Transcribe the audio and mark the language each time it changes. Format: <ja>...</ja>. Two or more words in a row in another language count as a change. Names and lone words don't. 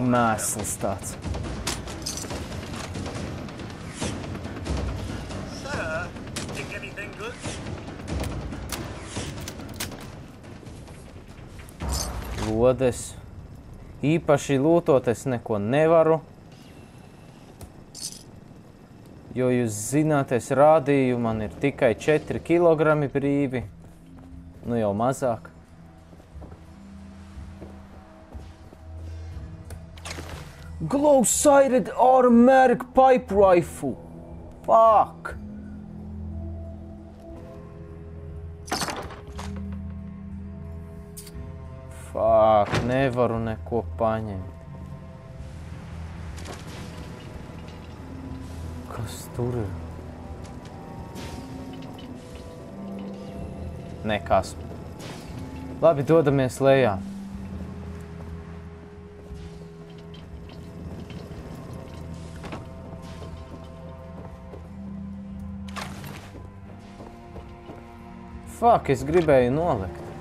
<lv>Mēsls tāds. Lodes. Īpaši lūtot es neko nevaru. Jo jūs zināt, es rādīju, man ir tikai 4 kilogrami brīvi. Nu jau mazāk.</lv> <en>Glow-sighted automatic pipe rifle. Fuck. Fuck,</en> <lv>nevaru neko paņemt. Kas tur ir? Nekas. Labi, dodamies lejā. Fuck, es gribēju nolikt.</lv>